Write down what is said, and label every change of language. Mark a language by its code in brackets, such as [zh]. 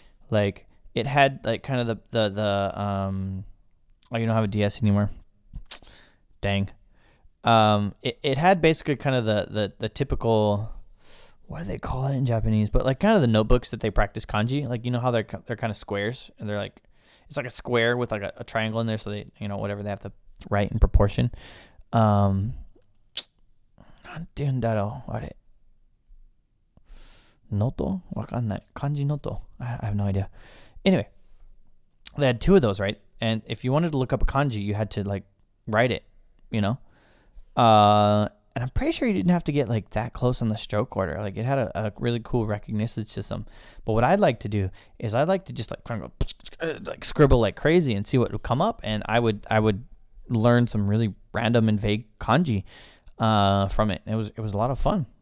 [en] Like it had like kind of the oh, you don't have a DS anymore. Dang. It had basically kind of the typical, what do they call it in Japanese? But like kind of the notebooks that they practice kanji. Like, you know how they're kind of squares and they're like, it's like a square with like a triangle in there. So they, whatever they have to write in proportion. [ja] なんて言うんだろう、あれ。 Noto? わかんない。漢字 noto. [en] I have no idea. Anyway, they had two of those, right? And if you wanted to look up a kanji, you had to like write it, and I'm pretty sure you didn't have to get like that close on the stroke order. Like it had a really cool recognition system. But what I'd like to do is I'd like to just like kind of like scribble like crazy and see what would come up, and I would learn some really random and vague kanji from it. It was a lot of fun.